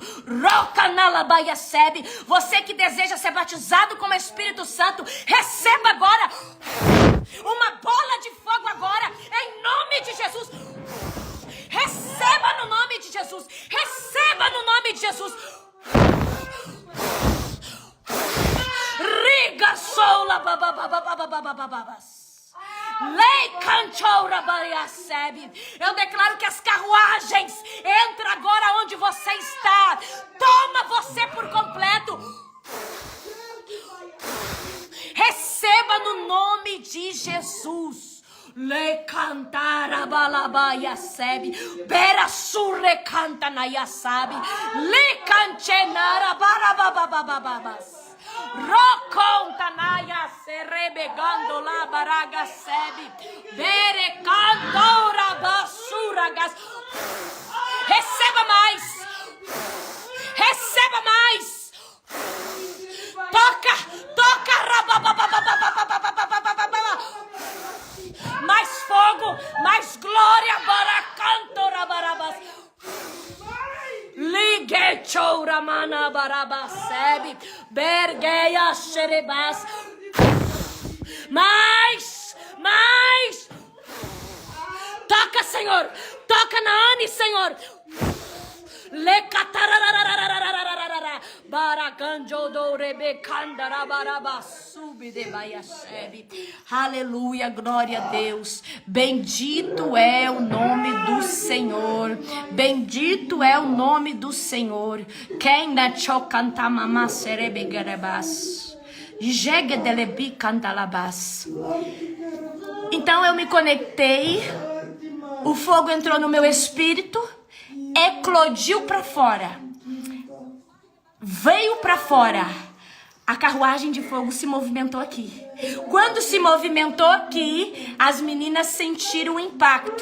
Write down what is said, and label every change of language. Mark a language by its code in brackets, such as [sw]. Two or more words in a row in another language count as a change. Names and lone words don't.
[pt] Roca na labaia sebe, você que deseja ser batizado com o Espírito Santo, receba agora uma bola de fogo agora, em nome de Jesus. Receba no nome de Jesus. Receba no nome de Jesus. Riga soula bababababababababas. Lei canchoura bariacebe. Eu declaro que as carruagens entram agora onde você está. Toma você por completo. Receba no nome de Jesus. Le cantara balabaia sebe, bera surre canta na yasabe, le cancenara barabababababas. Roconta na yaserebegando la baraga sebe, bere cantora basura gas. Receba mais. Receba mais. Toca, toca, mais fogo, mais glória, baracanto, rabarabas. Ligue choura mana barabasebe, bergueia xerebas. Mais, mais. Toca, Senhor, toca na Anne, Senhor. Le catararararararararara, baraganjo do rebecandara baraba sube de baiaxebe. Aleluia, glória a Deus. Bendito é o nome do Senhor. Bendito é o nome do Senhor. Quem na chocanta mama serebe garabas. Jegue delebi cantalabas. Então eu me conectei. O fogo entrou no meu espírito. Eclodiu para fora, veio para fora. A carruagem de fogo se movimentou aqui. Quando se movimentou aqui, as meninas sentiram o impacto.